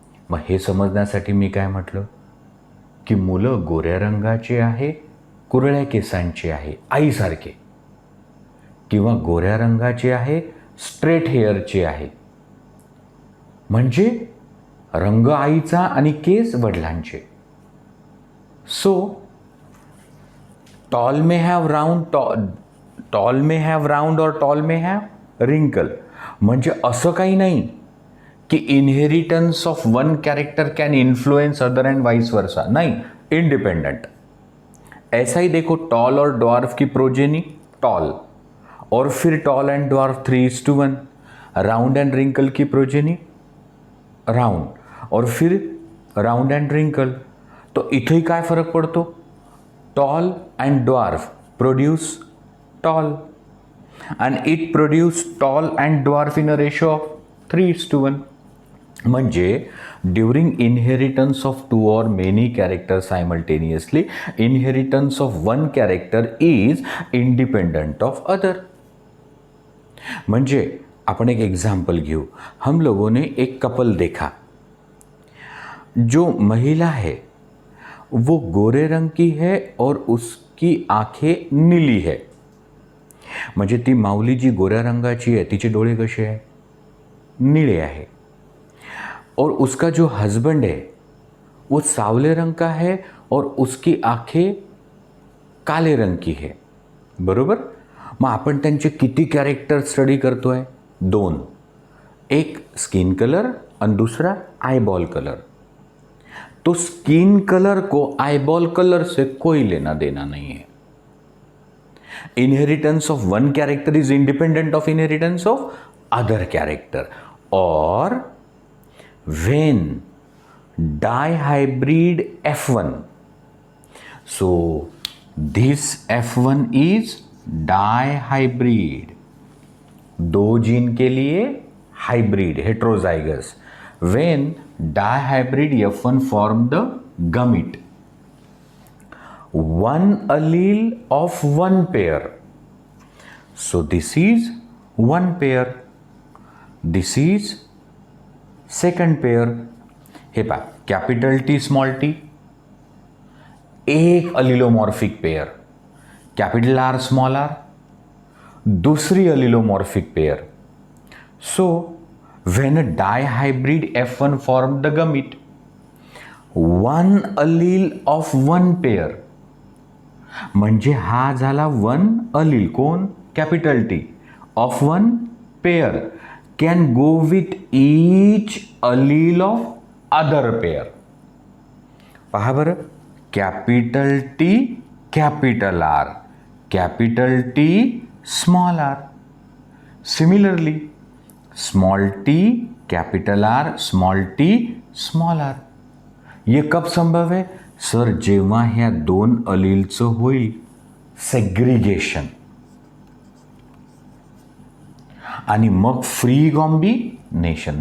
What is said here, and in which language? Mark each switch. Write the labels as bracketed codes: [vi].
[mr] मग हे समजण्यासाठी मी काय म्हटलं की मुलं गोऱ्या रंगाचे आहे, कुरळ्या केसांचे आहे आईसारखे, किंवा गोऱ्या रंगाचे आहे, स्ट्रेट हेअरचे आहे, म्हणजे रंग आईचा आणि केस वडिलांचे. [en] So tall may have round, tall may have round और tall may have wrinkle. [mr] म्हणजे असं काही नाही कि [en] Inheritance of one character can influence other and vice versa. [hi] नहीं, इंडिपेंडेंट. ऐसा ही देखो, टॉल और ड्वार्फ की प्रोजेनी टॉल, और फिर tall and dwarf 3:1. Round and wrinkle की प्रोजेनी राउंड, और फिर राउंड एंड रिंकल. [mr] तो इथेही काय फरक पडतो? [en] Tall and dwarf produce tall, and it produced tall and dwarf in a ratio of 3:1. म्हणजे during inheritance of 2 or many characters simultaneously, inheritance of one character is independent of other. [mr] म्हणजे आपण एक एग्जाम्पल घेऊ. [hi] हम लोगों ने एक couple देखा. जो महिला है वो गोरे रंग की है और उसकी आंखें नीली है. [mr] म्हणजे ती माऊली जी गोऱ्या रंगाची आहे, तिचे डोळे कसे आहे? नीले आहे. [hi] और उसका जो हस्बैंड है वो सावले रंग का है और उसकी आंखें काले रंग की है. [mr] बरोबर. मग आपण त्यांचे किती कॅरेक्टर स्टडी करतोय? 2. एक स्किन कलर आणि दूसरा आईबॉल कलर. [hi] तो स्किन कलर को आईबॉल कलर से कोई लेना देना नहीं है. [en] Inheritance of one character is independent of inheritance of other character. Or when dihybrid F1, so this F1 is dihybrid. [hi] 2 gene के लिए hybrid, heterozygous. [en] When dihybrid F1 form the gamete, one allele of one pair. So this is one pair, this is second pair. [mr] हे पहा, [en] Capital T small T, एक allelomorphic pair, capital R small R, दूसरी allelomorphic pair. So when a dihybrid F1 formed the gamete, one allele of one pair, [mr] म्हणजे हा झाला [en] one allele, [mr] कोण? [en] Capital T, of one pair can go with each allele of other pair. [mr] पहा बरं, [en] Capital T capital R, capital T small R. Similarly small T capital R, small T small R. [hi] ये कब संभव है? [mr] Sir, जेव्हा ह्या दोन अलीलचं होईल सेग्रिगेशन आणि मग फ्री कॉम्बिनेशन.